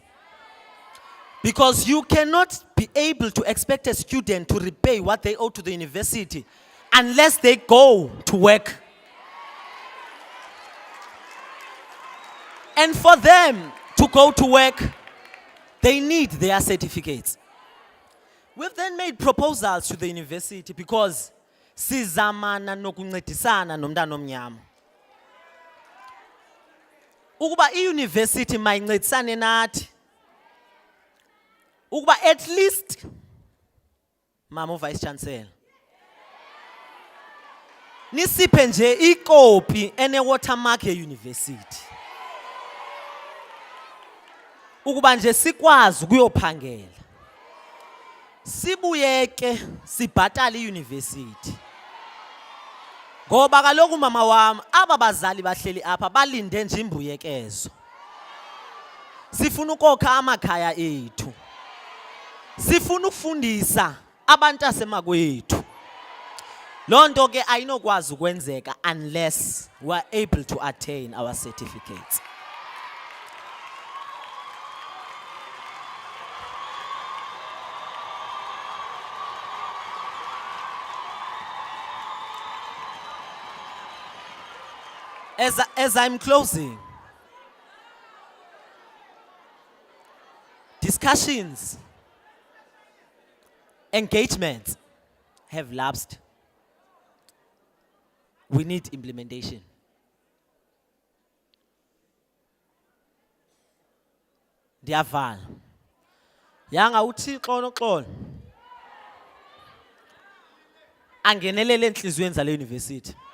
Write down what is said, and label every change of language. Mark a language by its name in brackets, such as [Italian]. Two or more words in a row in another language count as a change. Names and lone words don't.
[English] Because you cannot be able to expect a student to repay what they owe to the university unless they go to work. And for them to go to work, they need their certificates. We've then made proposals to the university because [Xhosa] sizamana nokuncedisana nomntana omnyama. Ukuba i-university mayincedisane nathi. Ukuba [English] at least [Xhosa] Mama [English] Vice Chancellor [Xhosa] nisiphe nje ikopi ene watermark e-university. Ukuba nje sikwazi ukuyophangela. Sibuyeke sibhatale i-university. Ngoba kaloku mama wami aba bazali bahleli apha balinde nje imbuyekezo. Sifuna ukokha amakhaya ethu. Sifuna ukufundisa abantu asemakwethu. Lonto ke ayinokwazi ukwenzeka [English] unless we are able to attain our certificates. As I'm closing, discussions, engagements have lapsed. We need implementation. [Xhosa] Ndiyavala. Yanga uThixo noxolo. Angenelele enhlizweni zale university.